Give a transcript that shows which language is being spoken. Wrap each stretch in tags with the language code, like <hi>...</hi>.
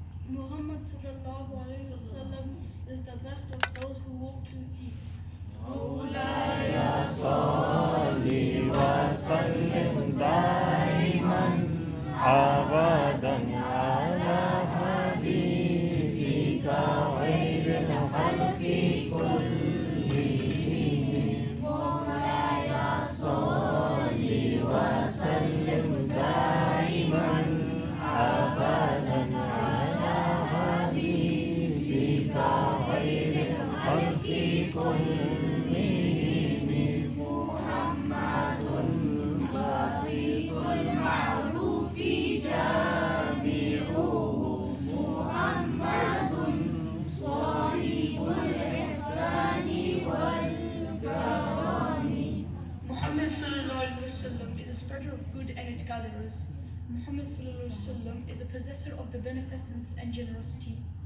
<en>Muhammad sallallahu alayhi wa sallam is the best of those who walk 2 feet.</en> <ar>مولاي صل وسلم دائما أبدا على حبيبك خير الخلق كلهم. مولاي صل وسلم دائما أبدا على حبيبك خير الخلق كلهم. محمد بسيط المعروف جامعه. محمد صاحب الإحسان والكرم.</ar> <en>Muhammad sallallahu alaihi wasallam is a spreader of good and its gatherers. Muhammad sallallahu alaihi wasallam is a possessor of the beneficence and generosity.</en>